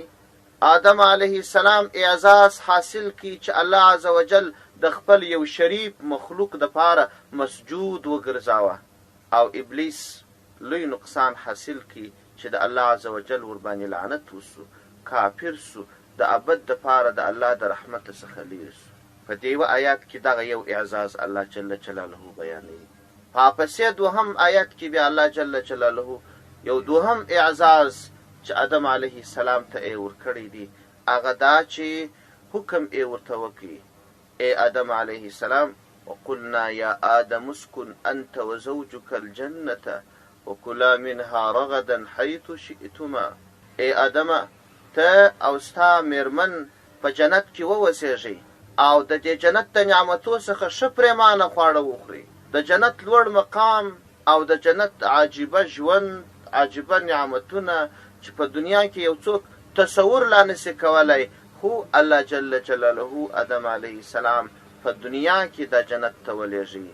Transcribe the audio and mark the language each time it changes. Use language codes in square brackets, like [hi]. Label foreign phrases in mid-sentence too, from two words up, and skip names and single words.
[ps] آدم [ar] علیه السلام [ps] اعزاز حاصل کی چې الله [ar] عز وجل [ps] د خپل یو شریف مخلوق د پاره مسجود وګرځاوه، او ابلیس لوی نقصان حاصل کی چې د الله [ar] عز وجل [ps] ور باندې لعنت وسو، کافر سو، د ابد د پاره د الله د رحمت څخه لرې سو. په دې یوه آیات کې دغه یو اعزاز الله [ar] جل جلاله [ps] بیانوي. پسې دوهم آیات کې بیا الله [ar] جل جلاله [ps] یو دوهم اعزاز چې آدم [ar] علیه السلام [ps] ته یې ورکړی دی، هغه دا چې حکم یې ورته وکړي: [ar] ای آدم علیه السلام، وقلنا یا آدم اسکن انت وزوجک الجنة وکلا منها رغدا حیث شئتما. [ps] ای آدمه، ته او ستا میرمن په جنت کې ووسېږئ او د دې جنت د نعمتو څخه ښه پرېمانه خواړه وخورئ. د جنت لوړ مقام او د جنت عجیبه ژوند، عجیبه نعمتونه چې په دنیا کې یو څوک تصور لا نشي کولی، خو الله [ar] جل جلاله [ps] آدم [ar] علیه السلام [ps] په دنیا کې د جنت ته ولېږي.